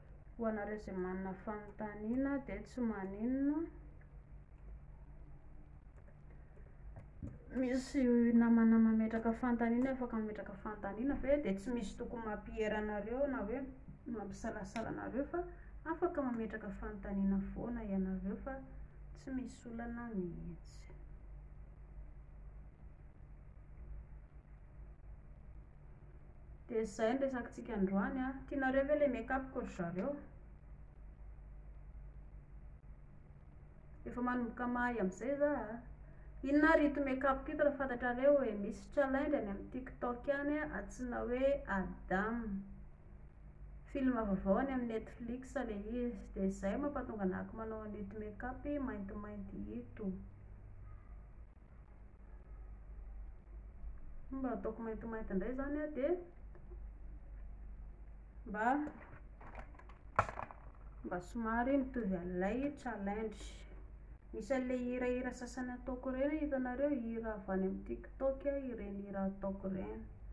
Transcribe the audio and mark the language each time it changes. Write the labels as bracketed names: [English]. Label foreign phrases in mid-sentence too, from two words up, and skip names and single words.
[Malagasy] ho anareo izay manana fanontaniana dia tsy maninona misy namana mametraka fanontaniana afaka mametraka fanontaniana fa dia tsy misy tokony mampihery anareo na hoe mampisalasala anareo fa afaka mametraka fanontaniana foana ianareo fa tsy misy olana mihitsy. Dia izay no resakintsika androany a. Tianareo ve ilay make-up koa ry zareo? Efa manomboka mahay amin'izay za a. Inona ry ito make-up ito raha fantatrareo hoe misy challenge any amin'ny TikTok any a antsoina hoe Adam. Film vaovao any amin'ny Netflix ilay izy. Dia izay mampatonga anako manao an'ito make-up maintimainty ito. Mba ataoko maintimainty indray zany a dia mba somary mitovy an'ilay challenge. Misy an'ilay hira sasany ataoko ireny hitanareo, hira avy any amin'ny TikTok ireny hira ataoko ireny.